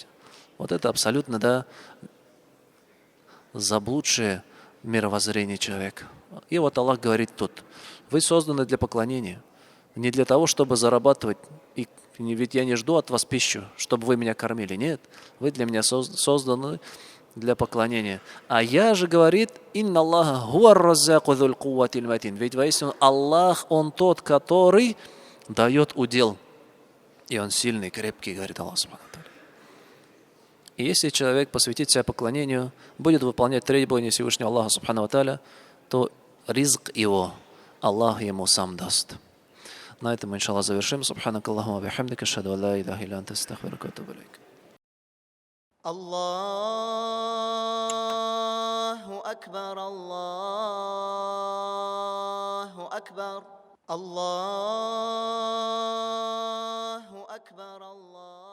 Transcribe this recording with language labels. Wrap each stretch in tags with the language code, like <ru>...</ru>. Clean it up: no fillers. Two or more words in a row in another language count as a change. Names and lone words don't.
<ru>Вот это абсолютно, да, заблудшее мировоззрение человека. И вот Аллах говорит тут, вы созданы для поклонения, не для того, чтобы зарабатывать. И ведь я не жду от вас пищу, чтобы вы меня кормили. Нет, вы для меня созданы для поклонения. А я же, говорит,</ru> <ar>إن الله هو الرزاق ذو القوة المتين.</ar> <ru>Ведь воистину Аллах, Он тот, который дает удел. И Он сильный, крепкий, говорит Аллах. И если человек посвятит себя поклонению, будет выполнять требования Всевышнего Аллаха</ru> <ar>سبحانه وتعالى,</ar> <ru>то ризк его Аллах ему сам даст. На этом, иншаллах, завершим.</ru> <ar>سبحانك اللهم بحمدك أشهد أن لا إله إلا أنت أستغفرك وأتوب إليك. الله أكبر الله أكبر الله أكبر الله.</ar>